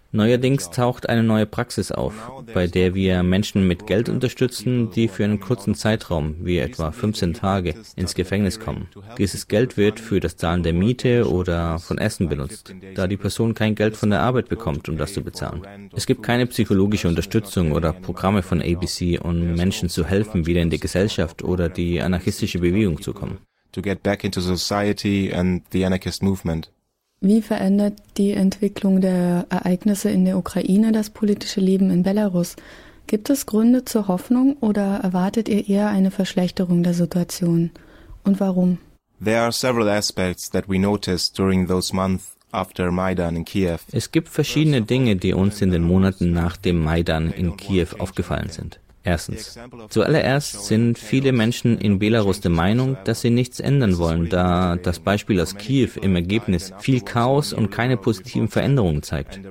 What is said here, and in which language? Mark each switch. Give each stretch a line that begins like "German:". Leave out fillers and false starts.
German: Neuerdings taucht eine neue Praxis auf, bei der wir Menschen mit Geld unterstützen, die für einen kurzen Zeitraum, wie etwa 15 Tage, ins Gefängnis kommen. Dieses Geld wird für das Zahlen der Miete oder von Essen benutzt, da die Person kein Geld von der Arbeit bekommt, um das zu bezahlen. Es gibt keine psychologische Unterstützung oder Programme von ABC, um Menschen zu helfen, wieder in die Gesellschaft oder die anarchistische Bewegung zu kommen.
English: To get back into society and the anarchist movement.
German: Wie verändert die Entwicklung der Ereignisse in der Ukraine das politische Leben in Belarus? Gibt es Gründe zur Hoffnung oder erwartet ihr eher eine Verschlechterung der Situation? Und warum?
English: There are several aspects that we noticed during those months after Maidan in Kiev.
German: Es gibt verschiedene Dinge, die uns in den Monaten nach dem Maidan in Kiew aufgefallen sind. Erstens. Zuallererst sind viele Menschen in Belarus der Meinung, dass sie nichts ändern wollen, da das Beispiel aus Kiew im Ergebnis viel Chaos und keine positiven Veränderungen zeigt.